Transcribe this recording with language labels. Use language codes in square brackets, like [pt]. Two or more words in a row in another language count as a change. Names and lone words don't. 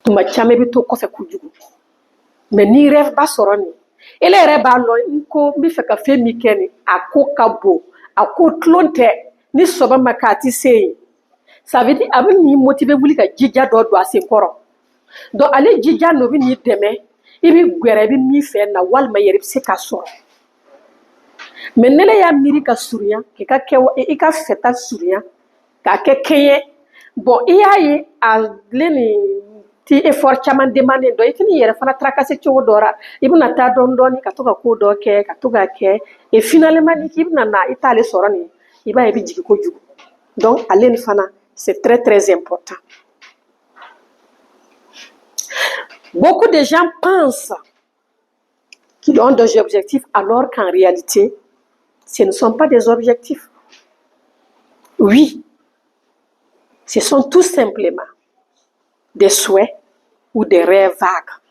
[bm] tuma caman bɛ to kɔfɛ kojugu mais ni rêve ba sɔrɔ nin ele yɛrɛ b'a lɔn n ko n bɛ fɛ ka fɛn min kɛ nin a ko ka bon a ko tulon tɛ ni sɔbɛ ma k'a ti se yen [fr] ça veut dire [bm] a bɛ nin motiver wuli ka jija dɔ don a sen kɔrɔ donc ale jija n'o bɛ nin dɛmɛ i bɛ gwɛrɛ i bɛ min fɛ na walima yɛrɛ bɛ se k'a sɔrɔ mais ne y'a miiri ka surunya k'i ka kɛ i ka fɛta surunya k'a kɛ kɛɲɛ bon i y'a ye ale ni ti effort caman demandé dɔ i tɛ n'i yɛrɛ fana tracasser cogo dɔ la i bɛna taa dɔɔni dɔɔni ka to ka ko dɔ kɛ ka to k'a kɛ [fr] et finalement [bm] ni k'i bɛna na i t'ale sɔrɔ nin i b'a ye i bɛ jigin kojugu donc ale ni fana [fr] c'est très très important. Beaucoup de gens pensent qu'ils ont des objectifs alors qu'en réalité ce ne sont pas des objectifs. Oui, ce sont tout simplement des souhaits ou des rêves vagues.